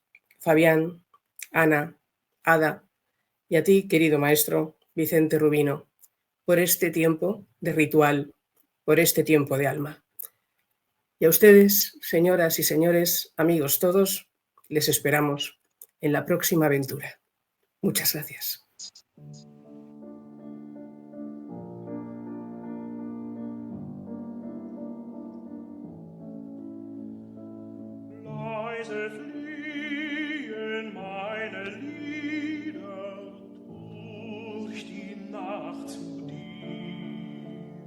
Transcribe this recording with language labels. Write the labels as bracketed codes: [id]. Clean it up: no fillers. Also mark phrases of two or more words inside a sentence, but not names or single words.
[es] Fabián, Ana, Ada y a ti, querido maestro Vicente Rubino, por este tiempo de ritual, por este tiempo de alma. Y a ustedes, señoras y señores, amigos todos, les esperamos en la próxima aventura. Muchas gracias. [de] Leise fliehen meine Lieder durch die Nacht zu dir.